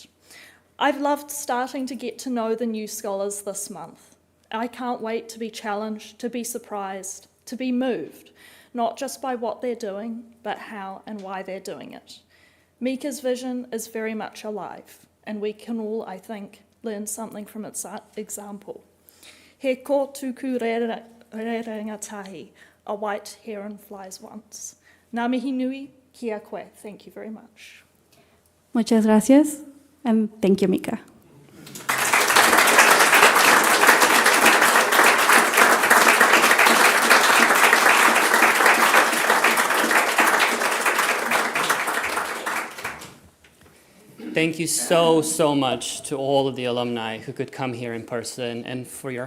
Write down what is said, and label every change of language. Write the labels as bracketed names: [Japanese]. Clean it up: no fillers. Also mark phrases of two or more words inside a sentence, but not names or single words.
[English] I've loved starting to get to know the new scholars this month. I can't wait to be challenged, to be surprised, to be moved, not just by what they're doing, but how and why they're doing it. Mica's vision is very much alive, and we can all, I think, learn something from its example. [Māori] He ko tuku rerengatahi, [English] a white heron flies once. [Māori] Ngā mihi nui, kia koe. [English] Thank you very much. [Spanish] Muchas gracias, [English] and thank you, Mica. Thank you so much to all of the alumni who could come here in person, and for your